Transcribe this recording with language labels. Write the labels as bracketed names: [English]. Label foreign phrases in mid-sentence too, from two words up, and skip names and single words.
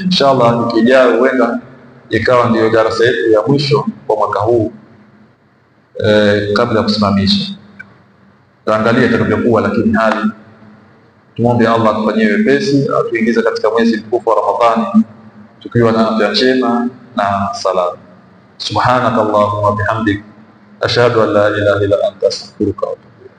[Swahili] Inshallah wiki ijayo huenda ikawa ndiyo darasa yetu ya mwisho kwa mwaka huu. Kabla ya kusimamisha tuangalie itakavyokuwa, lakini hali tumwombe Allah atufanyie wepesi, atuingize katika mwezi mtukufu wa Ramadhani tukiwa na afya njema na salama. [Arabic] سبحانك اللهم وبحمدك أشهد أن لا إله إلا أنت أستغفرك وأتوب